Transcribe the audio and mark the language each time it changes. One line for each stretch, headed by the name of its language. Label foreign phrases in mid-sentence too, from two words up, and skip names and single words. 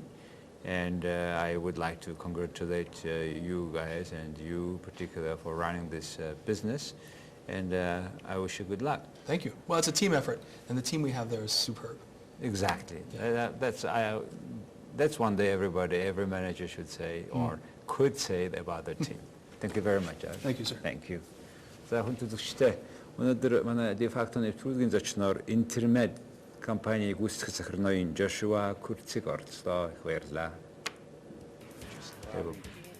English: And I would like to congratulate you guys and you particular for running this business, and I wish you good luck. Thank you. Well, it's a team effort, and the team we have there is superb. Exactly. Yeah. That's one day every manager should say or could say about their team. Thank you very much. Thank you, sir. Thank you.
Mongolian: За хүн төлөвчтэй өнөөдөр манай
Latin: de facto
Mongolian: нэвтрүүлгийн зочноор Интермед компанийн гүйцэтгэх захирал ноён Джошуа Курциг оролцлоо. Их баярлалаа.